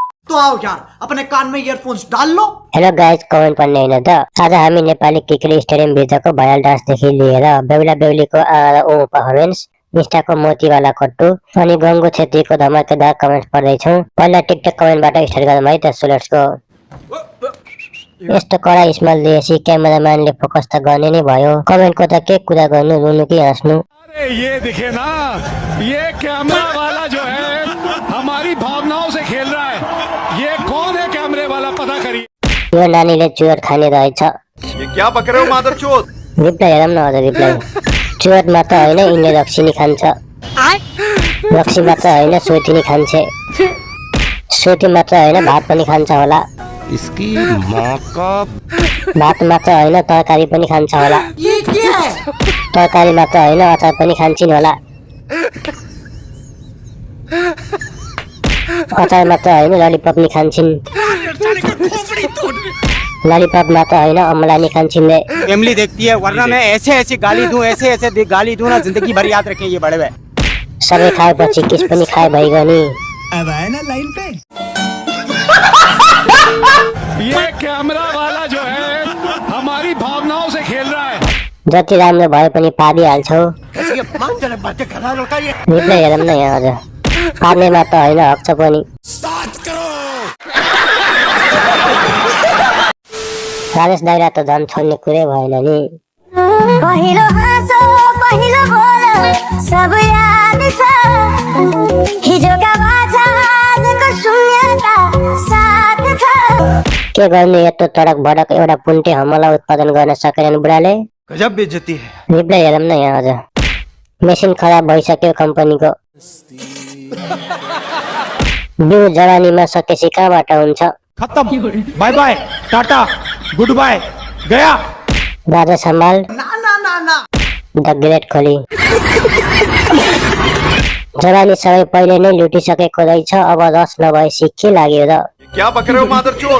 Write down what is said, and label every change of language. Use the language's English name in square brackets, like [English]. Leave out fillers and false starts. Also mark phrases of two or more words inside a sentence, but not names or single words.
[Hindi] तो आओ यार अपने कान में इयरफोन्स डाल लो। [English] Hello guys, [Nepali] कमेन्ट पढ्ने हैन त। आज हामी नेपाली क्रिकेट स्टेडियम भित्रको भयाल डान्सदेखि लिएर बेहुला बेहुलीको ओ पर्फर्मेन्स, इन्स्टाको मोतीवाला कट्टु अनि गंगो छेत्रीको धमाकेदार कमेन्ट पढ्दैछौँ। पहिला टिकटक कमेन्टबाट स्टार्ट गरौँ है त। [English] So let's go. [Nepali] यस्तो कडा स्माइल दिएपछि क्यामेराम्यानले फोकस त गर्ने नै भयो। कमेन्टको त के कुरा गर्नु, रुनु कि हाँस्नु। [Hindi] अरे ये दिखे ना, ये कैमरा वाला जो है हमारी भावनाओं से खेल रहा है। ये कौन है कैमरे वाला, पता करिए। [Nepali] यो नानीले चुरोट खाने रहेछ। [Hindi] ये क्या बक रहे हो मादरचोद? [Nepali] रिप्लाई हेरौँ न हजुर। रिप्लाई चुरोट मात्र होइन, यिनले रक्सी खान्छ। रक्सी मात्र होइन, सोती नि खान्छे। सोती मात्र होइन, भात पनि खान्छ होला। [Hindi] इसकी माँ का [Nepali] भात मात्र होइन, तरकारी पनि खान्छ होला। [Hindi] ये क्या है? [Nepali] तरकारी मात्र होइन, अचार पनि खान्छिन् होला। अचार मात्र होइन, ललिपप नि खान्छिन्। ललिपप मात्र होइन, अमला नि खान्छिन् रे। [Hindi] फैमिली देखती है, वरना मैं ऐसे ऐसे गाली दूं, ऐसे ऐसे गाली दूं ना, जिंदगी भर याद रखें ये बड़े भाई। [Nepali] सबै खाएपछि किस पनि खाए भइगयो नि। [Hindi] अब आए ना लाइन पे। ये कैमरा वाला जो है हमारी भावनाओं से खेल रहा है। [Nepali] जति राम्रो भए पनि पारिहाल्छौ। रिप्लाई हेरौँ न यहाँ हजुर। पार्ने मात्र होइन, हक छ पनि। राजेश दाइला त झन् छोड्ने कुरै भएन नि। पहिलो हाँसो पहिलो बोल सब याद छ, हिजोका बाछा आजको शून्यता साथ छ। के गर्ने, यत्रो तडक भडक एउटा पुन्टे हमला उत्पादन गर्न सकेनन् बुढाले। [Hindi] गजब बेइज्जती है। [Nepali] रिप्लाई हेरौँ न यहाँ हजुर। मेसिन खराब भइसक्यो कम्पनीको। बिउ जवानीमा सकेपछि कहाँबाट हुन्छ। [Hindi] खत्म, [English] bye bye, tata, good bye, [Hindi] गया। राजा सम्हाल ना ना ना ना। [English] The great Kohli. [Nepali] जवानी सबै पहिले नै लुटिसकेको रहेछ, अब रस नभएपछि के लाग्यो र। [Hindi] क्या बक रहे हो मादरचोद?